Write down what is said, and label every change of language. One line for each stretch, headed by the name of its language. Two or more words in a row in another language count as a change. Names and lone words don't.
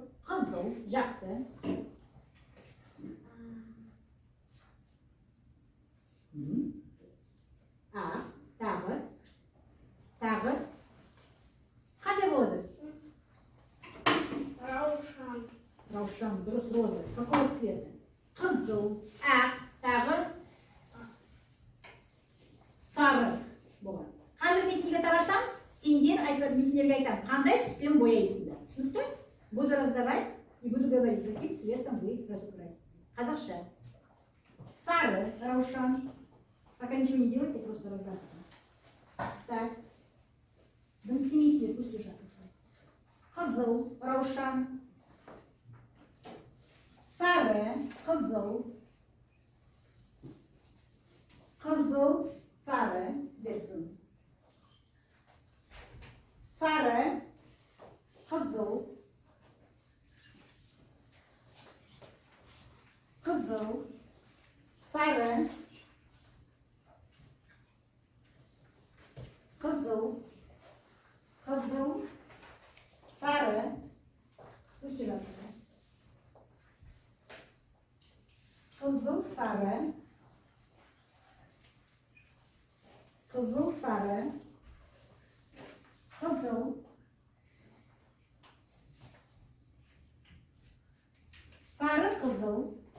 Kazakh: Қызыл, жақсы. Тағы. Қандай болады? Раушан. Раушан, дұрыс, роза.
Russian: Какого цвета?
Kazakh: Қызыл, тағы. Сары болады. Қазір мен сендерге таратам, сендер айтып, мен сендерге айтам, қандай түспен бояйсыңдар. Түсінікті?
Russian: Буду раздавать и буду говорить, каким цветом вы разукрасите.
Kazakh: Қазақша. Сары, раушан.
Russian: Пока ничего не делайте, просто раздавайте. Так. Дым стемисли, пусть лежат.
Kazakh: Қызыл, раушан. Сары, қызыл. Қызыл, сары. Бердім. Сары, қызыл. Қызыл, сары. Қызыл, сары.
Russian: Пусть лежат.
Kazakh: Қызыл, сары. Қызыл, сары. Қызыл. Сары, қызыл.